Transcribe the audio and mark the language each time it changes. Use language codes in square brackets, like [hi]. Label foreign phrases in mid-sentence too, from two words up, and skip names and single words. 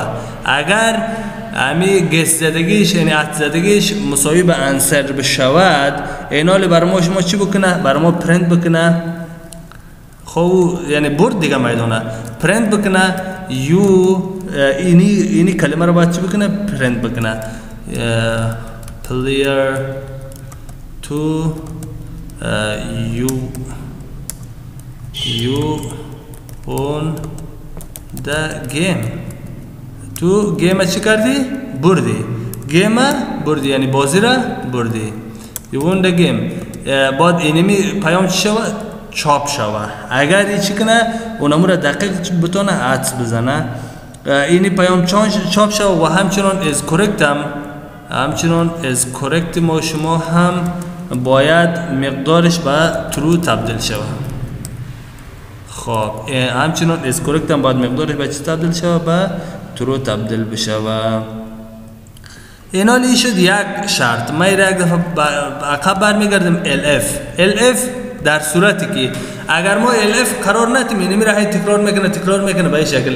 [fa] اگر امی گس زدگیش یعنی عطف زدگیش مساوی به انسر بشود، اینال بر ما شما چی بکنه؟ بر ما پرینت بکنه. خب یعنی برد دیگه میدونه، پرینت بکنه یو اینی کلمه رو باید چی بکنه؟ پرینت بکنه. [en] player to you on the game. [fa] تو گیم چی کردی؟ بردی. گیم بردی یعنی بازی را بردی. [en] you won the game. [fa] بعد اینمی پیام چی شوه؟ چاپ شوه. اگر این چی کنه اونمو را دقیق بتونه عطف بزنه، اینی پیام چاپ شوه و همچنان [en] is correct [fa] همچنان [en] is correct [fa] ما شما هم باید مقدارش به true تبدیل شوه. خب همچنان [en] is correct [fa] هم باید مقدارش به چی تبدیل شوه؟ به true تبدیل بشوه. اینا لی شد یک شرط. ما یک دفعه عقب برمیگردیم elif در صورتی که اگر ما elif قرار ندیم، یعنی میره تکرار میکنه به این شکل.